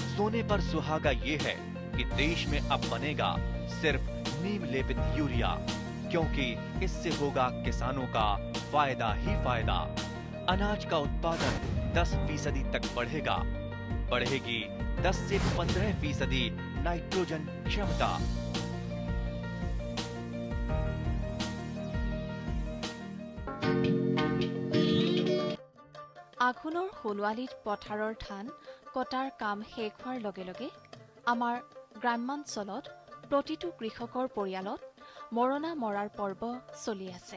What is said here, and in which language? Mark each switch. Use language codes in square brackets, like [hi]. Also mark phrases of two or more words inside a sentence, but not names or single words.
[hi] सोने पर सुहागा ये है कि देश में अब बनेगा सिर्फ नीम लेपित यूरिया, क्योंकि इससे होगा किसानों का फायदा ही फायदा। अनाज का उत्पादन 10% तक बढ़ेगा। बढ़ेगी 10 से 15% नाइट्रोजन क्षमता। [as] আঘোণৰ সোণোৱালীত পথাৰৰ ধান কটাৰ কাম শেষ হোৱাৰ লগে লগে আমাৰ গ্ৰামাঞ্চলত প্ৰতিটো কৃষকৰ পৰিয়ালত মৰণা মৰাৰ পৰ্ব চলি আছে।